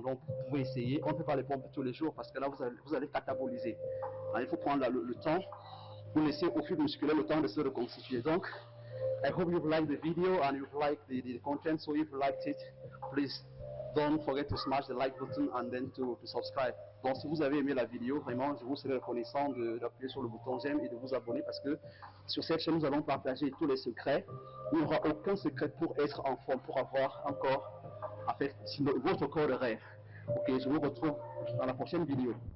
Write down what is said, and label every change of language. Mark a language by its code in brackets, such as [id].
[fr] Donc, vous pouvez essayer. On ne fait pas les pompes tous les jours parce que là, vous allez cataboliser. Alors, il faut prendre le temps, vous laisser au fil musculaire le temps de se reconstituer. [en] Donc, I hope you've liked the video and you've liked the content. So if you liked it, please don't forget to smash the like button and then to subscribe. [fr] Donc, si vous avez aimé la vidéo, vraiment, je vous serai reconnaissant d'appuyer sur le bouton j'aime et de vous abonner parce que sur cette chaîne, nous allons partager tous les secrets. Il n'y aura aucun secret pour être en forme, pour avoir un corps, en fait, votre corps de rêve. Ok, je vous retrouve dans la prochaine vidéo.